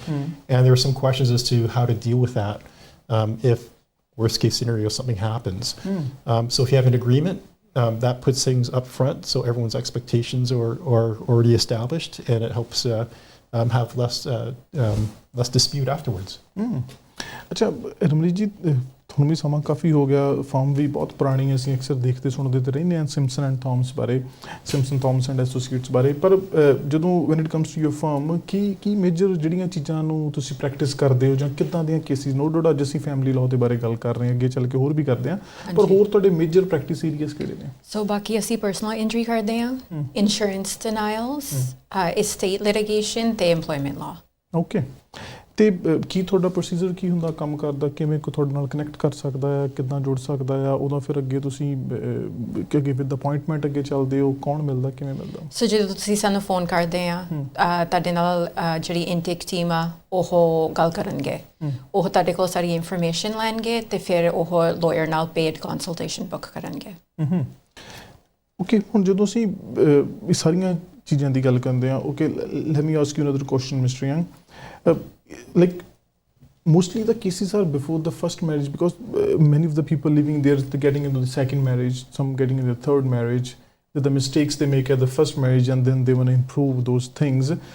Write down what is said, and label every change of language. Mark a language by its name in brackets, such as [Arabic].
[English] And there are some questions as to how to deal with that if worst case scenario something happens. So if you have an agreement, that puts things up front so everyone's expectations are already established and it helps have less dispute afterwards. [Punjabi] अच्छा रमनीत जी, ਤੁਹਾਨੂੰ ਵੀ ਸਮਾਂ ਕਾਫੀ ਹੋ ਗਿਆ, firm ਵੀ ਬਹੁਤ ਪੁਰਾਣੀ ਹੈ, ਅਸੀਂ ਅਕਸਰ ਦੇਖਦੇ ਸੁਣਦੇ ਤੇ ਰਹਿੰਦੇ ਹਾਂ ਸਿੰਪਸਨ ਐਂਡ ਥਾਮਸ ਬਾਰੇ, ਸਿੰਪਸਨ ਥਾਮਸ ਐਂਡ ਐਸੋਸੀਏਟਸ ਬਾਰੇ। ਪਰ ਜਦੋਂ [English] when it comes to your firm [Punjabi] Ki major ਜਿਹੜੀਆਂ ਚੀਜ਼ਾਂ ਨੂੰ ਤੁਸੀਂ ਪ੍ਰੈਕਟਿਸ ਕਰਦੇ ਹੋ ਜਾਂ ਕਿੱਦਾਂ ਦੀਆਂ ਕੇਸਿਸ [English] no doubt [Punjabi] ਅੱਜ ਅਸੀਂ ਫੈਮਿਲੀ ਲਾਅ ਦੇ ਬਾਰੇ ਗੱਲ ਕਰ ਰਹੇ ਹਾਂ, ਅੱਗੇ ਚੱਲ ਕੇ ਹੋਰ ਵੀ ਕਰਦੇ ਹਾਂ, ਪਰ ਹੋਰ ਤੁਹਾਡੇ ਮੇਜਰ ਪ੍ਰੈਕਟਿਸ ਏਰੀਆਸ ਕਿਹੜੇ ਨੇ? ਸੋ ਬਾਕੀ ਅਸੀਂ ਪਰਸਨਲ ਇੰਜਰੀ ਕਰਦੇ ਹਾਂ, ਇੰਸ਼ੋਰੈਂਸ ਡਿਨਾਇਲਸ, estate litigation ਤੇ employment law. ਓਕੇ, ਤੇ ਕੀ ਤੁਹਾਡਾ ਪ੍ਰੋਸੀਜਰ ਕੀ ਹੁੰਦਾ ਕੰਮ ਕਰਦਾ, ਕਿਵੇਂ ਕੋਈ ਤੁਹਾਡੇ ਨਾਲ ਕਨੈਕਟ ਕਰ ਸਕਦਾ ਆ, ਕਿੱਦਾਂ ਜੁੜ ਸਕਦਾ ਆ, ਉਹਦਾ ਫਿਰ ਅੱਗੇ ਤੁਸੀਂ ਅੱਗੇ [English] with appointment [Punjabi] ਅੱਗੇ ਚੱਲਦੇ ਹੋ, ਕੌਣ ਮਿਲਦਾ, ਕਿਵੇਂ ਮਿਲਦਾ? ਸੋ ਜਦੋਂ ਤੁਸੀਂ ਸਾਨੂੰ ਫੋਨ ਕਰਦੇ ਆ ਤੁਹਾਡੇ ਨਾਲ ਜਿਹੜੀ ਇਨਟੇਕ ਟੀਮ ਆ ਉਹ ਗੱਲ ਕਰਨਗੇ, ਉਹ ਤੁਹਾਡੇ ਕੋਲ ਸਾਰੀ ਇਨਫੋਰਮੇਸ਼ਨ ਲੈਣਗੇ ਤੇ ਫਿਰ ਉਹ ਲਾਇਰ ਨਾਲ ਪੇਡ ਕੰਸਲਟੇਸ਼ਨ ਬੁੱਕ ਕਰਨਗੇ। ਓਕੇ, ਹੁਣ ਜਦੋਂ ਅਸੀਂ ਇਹ ਸਾਰੀਆਂ ਚੀਜ਼ਾਂ ਦੀ ਗੱਲ ਕਰਦੇ ਹਾਂ, [English] Okay let me ask you another question mister Young, like mostly the cases are before the first marriage because many of the people living there, they're getting into the second marriage, some getting into the third marriage, the mistakes they make at the first marriage and then they want to improve those things.